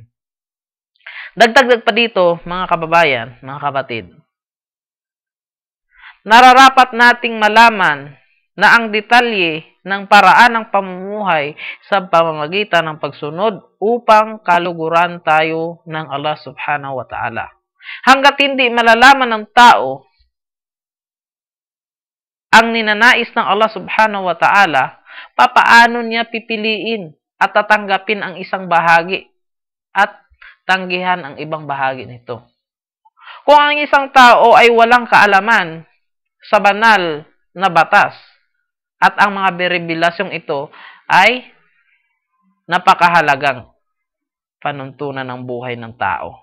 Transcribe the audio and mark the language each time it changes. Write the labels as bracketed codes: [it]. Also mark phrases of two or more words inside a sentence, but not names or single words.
[tl] Dagdag pa dito, mga kababayan, mga kapatid, nararapat nating malaman na ang detalye ng paraan ng pamumuhay sa pamamagitan ng pagsunod upang kaluguran tayo ng Allah [ar] سبحانه وتعالى. [tl] Hanggat hindi malalaman ng tao ang ninanais ng Allah [ar] سبحانه وتعالى, [tl] papaano niya pipiliin at tatanggapin ang isang bahagi at tanggihan ang ibang bahagi nito? Kung ang isang tao ay walang kaalaman sa banal na batas at ang mga berebelasyong ito ay napakahalagang panuntunan ng buhay ng tao.